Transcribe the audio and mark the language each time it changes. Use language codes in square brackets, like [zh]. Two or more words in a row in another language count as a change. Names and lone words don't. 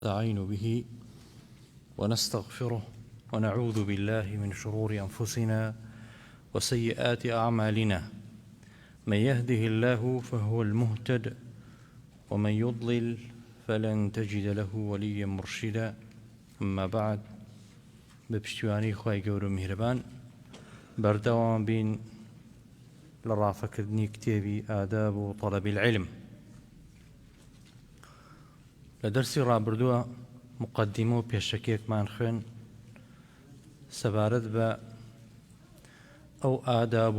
[ar] نستعين به ونستغفره ونعوذ بالله من شرور أنفسنا وسيئات أعمالنا. من يهده الله فهو المهتد ومن يضلل فلن تجد له وليا مرشدا. أما بعد، [ckb] بپشتیوانی خوای گەورە و میهرەبان بەردەوام بین لە ڕافەکردنی کتێبی ئاداب و طەلەبی العلم. لە دەرسی ڕابردووە مقدمە و پێشەکێکمان خوێن سەبارەت بە ئەو ئاداب